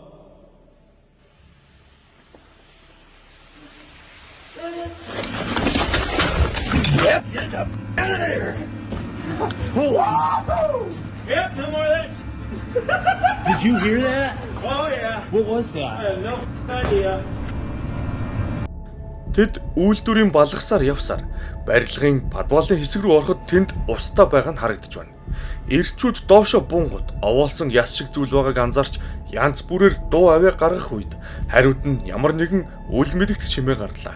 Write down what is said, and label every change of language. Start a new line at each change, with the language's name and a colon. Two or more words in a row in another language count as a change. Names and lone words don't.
English: Yep, get the f*** out of there! Yep, no more of that. Did you hear that? Oh yeah. What was I that? have no idea.
Mongolian: Тэд үйлдвэрийн балгасаар явсаар барилгын подвалын хэсэг рүү ороход тэнд устдаа байгаа нь харагдаж байна. Ирчүүд доошо буунгууд овоолсон яс шиг зүйл байгааг анзаарч янз бүрээр дуу аваа гаргах үед хариуд нь ямар нэгэн үл мэдэгдэх чимээ гарлаа.